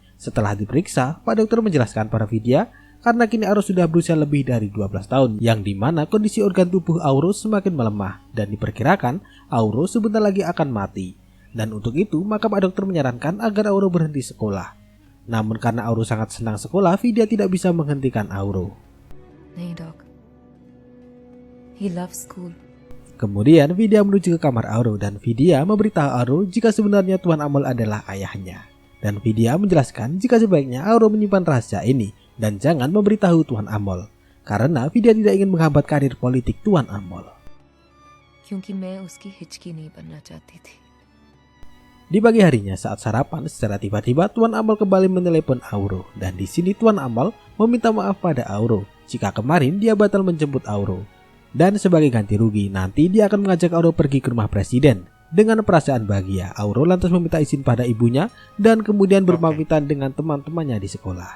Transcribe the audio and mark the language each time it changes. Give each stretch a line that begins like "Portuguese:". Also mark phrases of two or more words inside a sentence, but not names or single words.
Indonesian: Setelah diperiksa, Pak Dokter menjelaskan pada Vidya karena kini Auro sudah berusia lebih dari 12 tahun, yang dimana kondisi organ tubuh Auro semakin melemah dan diperkirakan Auro sebentar lagi akan mati. Dan untuk itu, maka Pak Dokter menyarankan agar Auro berhenti sekolah. Namun karena Auro sangat senang sekolah, Vidya tidak bisa menghentikan Auro.
English: Nee, Doc. He loves school.
Indonesian: Kemudian Vidya menuju ke kamar Auro dan Vidya memberitahu Auro jika sebenarnya Tuan Amol adalah ayahnya. Dan Vidya menjelaskan jika sebaiknya Auro menyimpan rahasia ini dan jangan memberitahu Tuan Amol, karena Vidya tidak ingin menghambat karir politik Tuan Amol.
Hindi: क्योंकि मैं उसकी हिचकी नहीं बनना चाहती थी।
Indonesian: Di pagi harinya saat sarapan, secara tiba-tiba Tuan Amal kembali menelepon Auro dan di sini Tuan Amal meminta maaf pada Auro jika kemarin dia batal menjemput Auro. Dan sebagai ganti rugi, nanti dia akan mengajak Auro pergi ke rumah presiden. Dengan perasaan bahagia, Auro lantas meminta izin pada ibunya dan kemudian berpamitan dengan teman-temannya di sekolah.